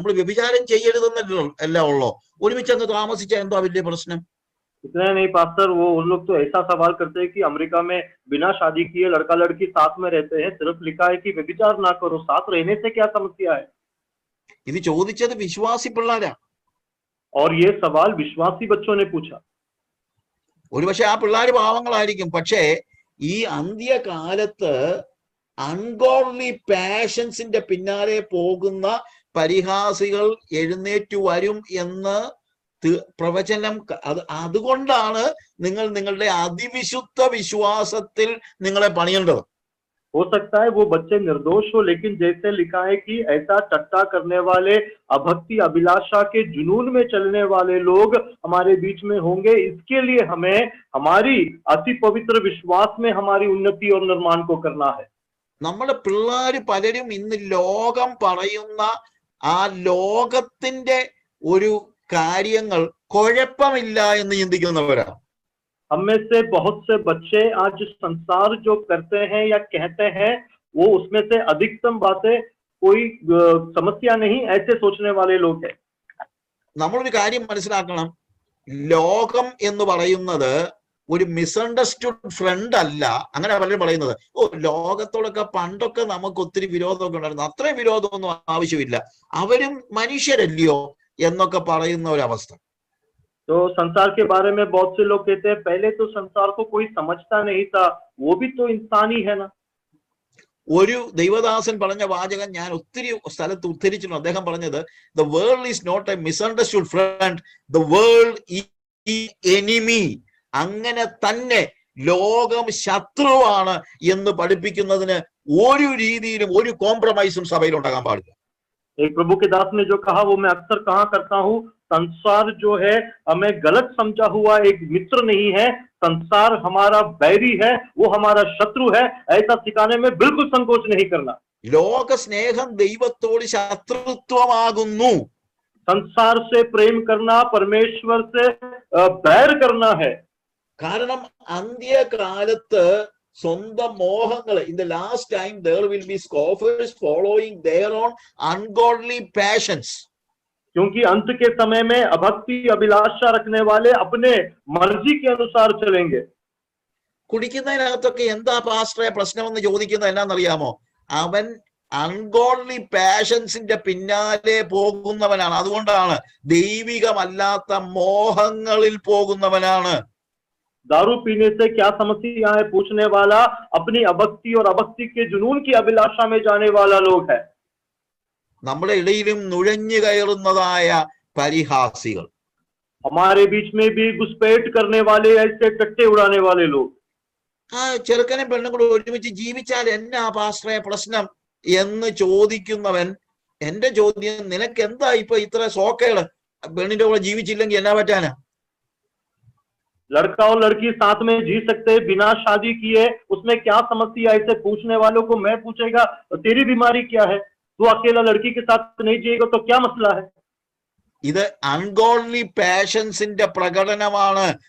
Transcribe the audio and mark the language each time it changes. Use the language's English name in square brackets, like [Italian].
[Malayalam] നമ്മൾ വ്യഭിചാരം ചെയ്യരുതെന്നല്ലോ എല്ലാം ഉള്ളോ, ഒരുമിച്ച് അങ്ങ് താമസിച്ചാൽ എന്താ വലിയ പ്രശ്നം? [Hindi] इतना नहीं पास्टर, वो उन लोग तो ऐसा सवाल करते हैं कि अमेरिका में बिना शादी किए लड़का लड़की साथ में रहते हैं, सिर्फ लिखा है कि व्यभिचार ना करो, साथ रहने से क्या समस्या है? [Malayalam] ഇത് ചോദിച്ചത് വിശ്വാസി പിള്ളേരാ. [Hindi] और ये सवाल विश्वासी बच्चों ने पूछा। [Malayalam] ഒരുപക്ഷെ ആ പിള്ളേര് പാവങ്ങളായിരിക്കും, പക്ഷേ ഈ അന്ത്യകാലത്ത് അൺഗോഡ്ലി പാഷൻസിന്റെ പിന്നാലെ പോകുന്ന പരിഹാസികൾ എഴുന്നേറ്റു വരും എന്ന് പ്രവചനം. അതുകൊണ്ടാണ് നിങ്ങൾ നിങ്ങളുടെ അതിവിശുദ്ധ വിശ്വാസത്തിൽ നിങ്ങളെ പണിയേണ്ടത്. [Hindi] हो सकता है वो बच्चे निर्दोष हो, लेकिन जैसे लिखा है कि ऐसा टट्टा करने वाले, अभक्ति अभिलाषा के जुनून में चलने वाले लोग हमारे बीच में होंगे। इसके लिए हमें हमारी अति पवित्र विश्वास में हमारी उन्नति और निर्माण को करना है। [Malayalam] നമ്മുടെ പിള്ളേര് പലരും ഇന്ന് ലോകം പറയുന്ന ആ ലോകത്തിന്റെ ഒരു കാര്യങ്ങൾ കുഴപ്പമില്ല എന്ന് ചിന്തിക്കുന്നവരാണ്. [Hindi] हम में से बहुत से बच्चे आज संसार जो करते हैं या कहते हैं, वो उसमें से अधिकतम बातें कोई समस्या नहीं, ऐसे सोचने वाले लोग हैं। [Malayalam] നമ്മളൊരു കാര്യം മനസ്സിലാക്കണം, ലോകം എന്ന് പറയുന്നത് ഒരു മിസ്അണ്ടർസ്റ്റുഡ് ഫ്രണ്ട് അല്ല. അങ്ങനെ പലരും പറയുന്നത്, ഓ ലോകത്തോടൊക്കെ പണ്ടൊക്കെ നമുക്ക് ഒത്തിരി വിരോധമൊക്കെ ഉണ്ടായിരുന്നു, അത്രയും വിരോധമൊന്നും ആവശ്യമില്ല, അവരും മനുഷ്യരല്ലയോ എന്നൊക്കെ പറയുന്ന ഒരവസ്ഥ. [Hindi] तो संसार के बारे में बहुत से लोग कहते हैं, पहले तो संसार को कोई समझता नहीं था, वो भी तो इंसान ही है ना। [Malayalam] ഒരു ദൈവദാസൻ പറഞ്ഞ വാചകം ഞാൻ ഒത്തിരി സ്ഥലത്ത് ഉദ്ധരിച്ചിട്ടുണ്ട്. അദ്ദേഹം പറഞ്ഞത്, [English] The world is not a misunderstood friend, the world is enemy. [Malayalam] അങ്ങനെ തന്നെ ലോകം ശത്രുവാണ് എന്ന് പഠിപ്പിക്കുന്നതിന് ഒരു രീതിയിലും ഒരു കോംപ്രമൈസും സഭയിൽ ഉണ്ടാകാൻ പാടില്ല. [Hindi] एक प्रभु के दास ने जो कहा वो मैं अक्सर कहा करता हूँ, संसार जो है हमें गलत समझा हुआ एक मित्र नहीं है, संसार हमारा बैरी है, वो हमारा शत्रु है, ऐसा सिखाने में बिल्कुल संकोच नहीं करना। [Malayalam] ലോക സ്നേഹം ദൈവത്തോട് ശത്രുത്വമാകുന്നു. [Hindi] संसार से प्रेम करना परमेश्वर से बैर करना है. [Malayalam] കാരണം അന്ത്യകാലത്ത് സ്വന്തം മോഹങ്ങൾ, [English] In the last time there will be scoffers following their own ungodly passions. [Hindi] क्योंकि अंत के समय में अभक्ति अभिलाषा रखने वाले अपने मर्जी के अनुसार चलेंगे. [Malayalam] കുടിക്കുന്നതിനകത്തൊക്കെ എന്താ പാസ്റ്ററെ പ്രശ്നമെന്ന് ചോദിക്കുന്നത് എന്നാന്നറിയാമോ? അവൻ അൺഗോഡ്ലി പാഷൻസിന്റെ പിന്നാലെ പോകുന്നവനാണ്. അതുകൊണ്ടാണ് ദൈവികമല്ലാത്ത മോഹങ്ങളിൽ പോകുന്നവനാണ്. [Hindi] दारू पीने से क्या समस्या है पूछने वाला अपनी अभक्ति और अभक्ति के जुनून की अभिलाषा में जाने वाला लोग है. [Malayalam] നമ്മുടെ ഇടയിലും നുഴഞ്ഞു കയറുന്നതായ പരിഹാസികൾ, [Hindi] हमारे बीच में भी घुसपैठ करने वाले, ऐसे टट्टे उड़ाने वाले लोग. [Malayalam] ആ ചെറുക്കനും പെണ്ണുങ്ങളും ഒരുമിച്ച് ജീവിച്ചാൽ എന്നാ പാസ്റ്ററെ പ്രശ്നം എന്ന് ചോദിക്കുന്നവൻ, എന്റെ ചോദ്യം, നിനക്ക് എന്താ ഇപ്പൊ ഇത്ര സോക്കേട്? പെണ്ണിന്റെ കൂടെ ജീവിച്ചില്ലെങ്കിൽ എന്നാ പറ്റാനാ? [Hindi] लड़का और लड़की साथ में जी सकते हैं बिना शादी किए, उसमें क्या समस्या? ऐसे पूछने वालों को मैं पूछेगा तेरी बीमारी क्या है, तू अकेला लड़की के साथ नहीं जिएगा तो क्या मसला है? [Malayalam] ഇത് അൺഗോഡ്ലി പാഷൻസിന്റെ പ്രകടനമാണ്.